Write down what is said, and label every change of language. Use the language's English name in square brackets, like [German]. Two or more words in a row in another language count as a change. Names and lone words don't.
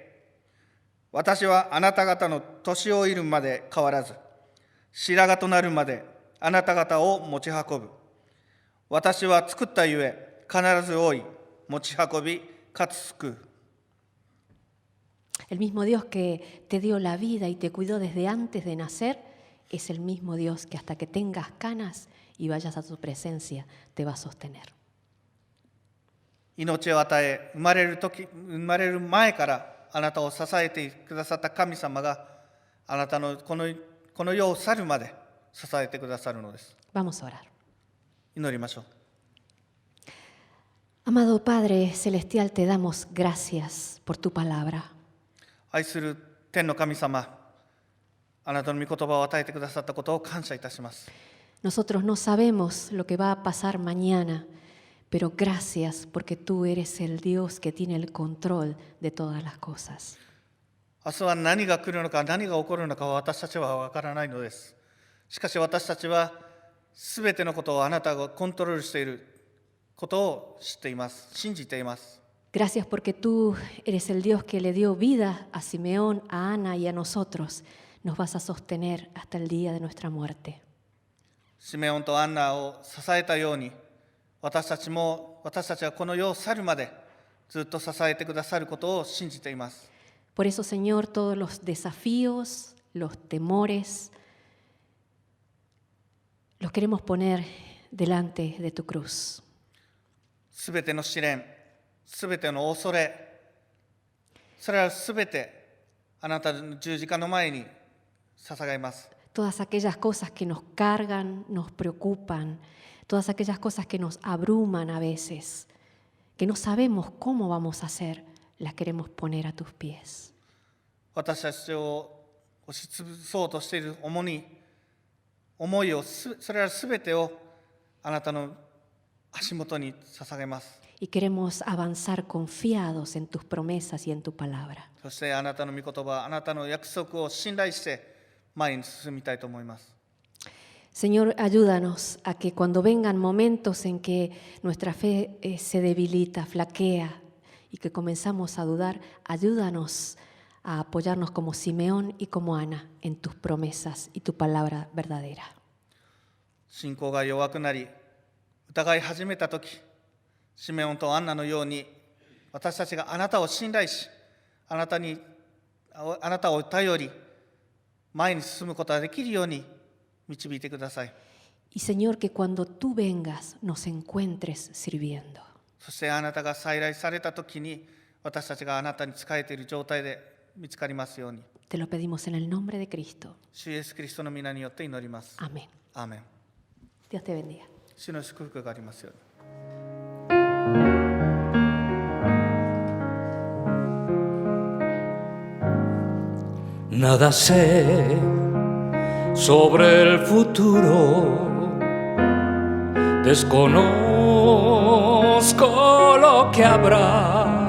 [Japanese] 私はあなた方の年老いるまで変わらず、白髪となるまであなた方を持ち運ぶ。私は作ったゆえ、必ず追い、持ち運び、かつ救う。 [Spanish] El mismo Dios que te dio la vida y te cuidó desde antes de nacer es el mismo Dios que hasta que tengas canas y vayas a su presencia te va a sostener. [Japanese] 命を与え、生まれる前からあなたを支えてくださった神様があなたのこの世を去るまで支えてくださるのです。 [Spanish] Vamos a orar. [Japanese] 祈りましょう。 [Spanish] Amado Padre Celestial, te damos gracias por tu palabra. [Japanese] 愛する天の神様、 あなたの御言葉を与えてくださったことを感謝いたします。 [Spanish] Nosotros no sabemos lo que va a pasar mañana, pero gracias porque tú eres el Dios que tiene el control de todas las cosas. [Japanese] 明日は何が来るのか何が起こるのかは私たちは分からないのです。しかし私たちはすべてのことをあなたがコントロールしていることを知っています。信じています。 [Spanish] Gracias porque tú eres el Dios que le dio vida a Simeón, a Ana y a nosotros. Nos vas a sostener hasta el día de nuestra muerte. [Japanese] シメオンとアンナを支えたように、私たちはこの世を去るまでずっと支えてくださることを信じています。 [Spanish] Por eso, Señor, todos los desafíos, los temores, los queremos poner delante de tu cruz. [Japanese] すべての試練、すべての恐れ、それはすべてあなたの十字架の前に捧げます。 [Spanish] Todas aquellas cosas que nos cargan, nos preocupan, todas aquellas cosas que nos abruman a veces, que no sabemos cómo vamos a hacer, las queremos poner a tus pies. [Japanese] 私たちを押しつぶそうとしている思いを、それらすべてをあなたの足元に捧げます。 [Spanish] Y queremos avanzar confiados en tus promesas y en tu palabra. [Japanese] そしてあなたの御言葉、あなたの約束を信頼して前に進みたいと思います。 [Spanish] Señor, ayúdanos a que cuando vengan momentos en que nuestra fe se debilita, flaquea y que comenzamos a dudar, ayúdanos a apoyarnos como Simeón y como Ana en tus promesas y tu palabra verdadera. [Japanese] 信仰が弱くなり、疑い始めたとき、シメオンとアンナのように、私たちがあなたを信頼し、あなたを頼り、前に進むことができるように導いてください。 [Spanish] Y Señor, que cuando tú vengas nos encuentres sirviendo. [Japanese] そしてあなたが再来されたときに、私たちがあなたに仕えている状態で見つかりますように。 [Spanish] Te lo pedimos en el nombre de Cristo. [Japanese] 主イエスキリストの皆によって祈ります。 [Spanish] Amén. [Japanese] アーメン。 [Spanish] Dios te bendiga. [Japanese] 主の祝福がありますように。 [Spanish] Nada sé sobre el futuro, desconozco lo que habrá.